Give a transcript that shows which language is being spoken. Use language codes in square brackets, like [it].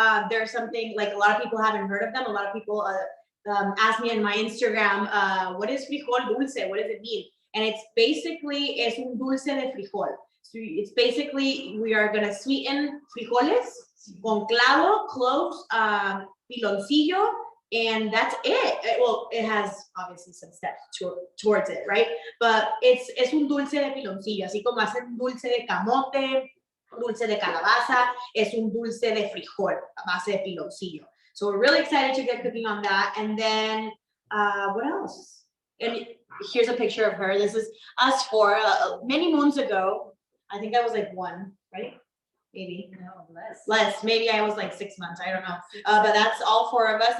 [en] There's something like a lot of people haven't heard of them. A lot of people ask me on my Instagram, what is frijol dulce? What does it mean? And it's basically, [es] es un dulce de frijol. [en] So it's basically, we are gonna sweeten [es] frijoles con clavo, [en] cloves, piloncillo, and that's it. Well, it has obviously some steps towards it, right? [es] But es un dulce de piloncillo, así como hacen dulce de camote, dulce de calabaza, es un dulce de frijol, a base de piloncillo. [en] So we're really excited to get cooking on that. And then what else? And here's a picture of her. This is us 4 many moons ago. I think I was like 1, right? Maybe. No, less. Less. Maybe I was like 6 months. I don't know. But that's all 4 of us.